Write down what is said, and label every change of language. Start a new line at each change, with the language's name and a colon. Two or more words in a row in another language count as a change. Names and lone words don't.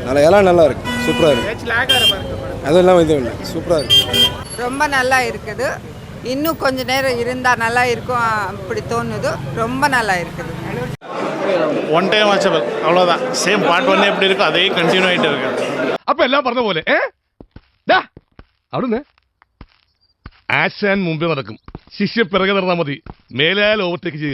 Tamil: எல்லாம் நல்லா இருக்கு. சூப்பராக இருக்கு. ஏச் லாக் ஆற பாருங்க. அதெல்லாம் இதுவும் இல்லை. சூப்பராக இருக்கு. ரொம்ப நல்லா இருக்குது. இன்னும் கொஞ்ச நேரம் இருந்தா நல்லா இருக்கும் அப்படி தோணுது. ரொம்ப நல்லா இருக்குது.
English: one time watchable,
Tamil: அவ்வளோதான்.
English: same part 1
Tamil: எப்படி இருக்கோ அதே கண்டினியூ ஆகிட்டு இருக்கு.
Malayalam: അപ്പൊ എല്ലാം പറഞ്ഞ പോലെ അവിടുന്ന് ആശാൻ മുമ്പേ നടക്കും. ശിഷ്യ പിറകെ നടന്നാൽ മതി. മേലാൽ ഓവർടേക്ക് ചെയ്യും.